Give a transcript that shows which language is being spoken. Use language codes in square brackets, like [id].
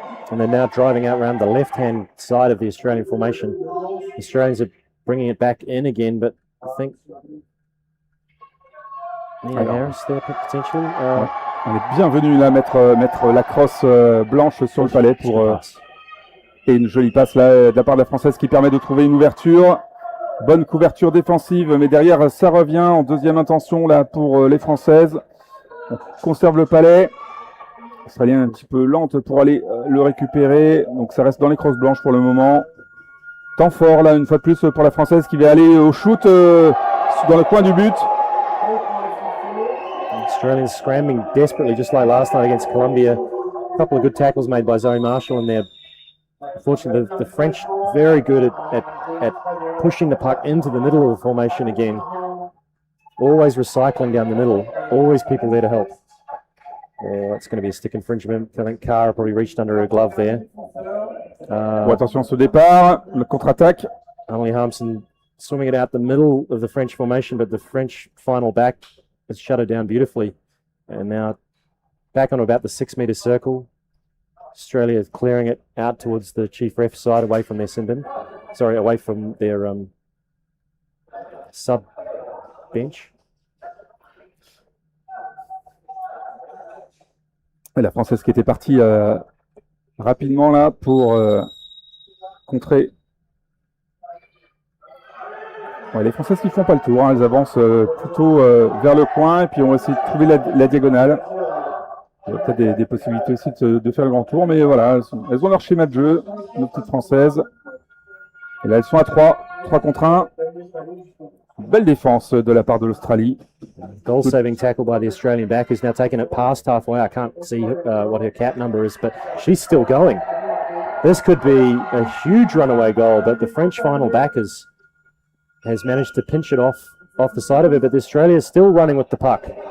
[en] And they're now driving out around the left-hand side of the Australian formation. The Australians are bringing it back in again, but I think Mia Harris there potentially. [fr] On est bienvenu là, mettre la crosse blanche sur le palais pour et une jolie passe là de la part de la Française qui permet de trouver une ouverture. Bonne couverture défensive, mais derrière ça revient en deuxième intention là pour les Françaises. On conserve le palais. Australien un petit peu lente pour aller le récupérer, donc ça reste dans les crosses blanches pour le moment. Temps fort là une fois de plus pour la Française qui va aller au shoot dans le coin du but. [en] Australians scrambling desperately just like last night against Colombia. A couple of good tackles made by Zoe Marshall, and they're unfortunately the French very good at pushing the puck into the middle of the formation again. Always recycling down the middle, always people there to help. Oh, that's going to be a stick infringement. I think Cara probably reached under her glove there. [fr] Attention à ce départ, le contre-attaque. [en] Emily Harmson swimming it out the middle of the French formation, but the French final back has shut her down beautifully. And now back on about the 6-metre circle. Australia is clearing it out towards the chief ref side, away from their sin bin. Sorry, away from their sub bench. [fr] La Française qui était partie rapidement là pour contrer. Ouais, les Françaises qui font pas le tour, hein, elles avancent plutôt vers le coin et puis on va essayer de trouver la diagonale. Il y a peut-être des possibilités aussi de faire le grand tour, mais voilà, elles ont leur schéma de jeu, nos petites Françaises. Et là elles sont à 3 contre 1. Belle défense de la part de l'Australie. [en] Goal saving tackle by the Australian back, who's now taken it past halfway. I can't see what her cap number is, but she's still going. This could be a huge runaway goal, but the French final back has managed to pinch it off the side of it, but Australia is still running with the puck.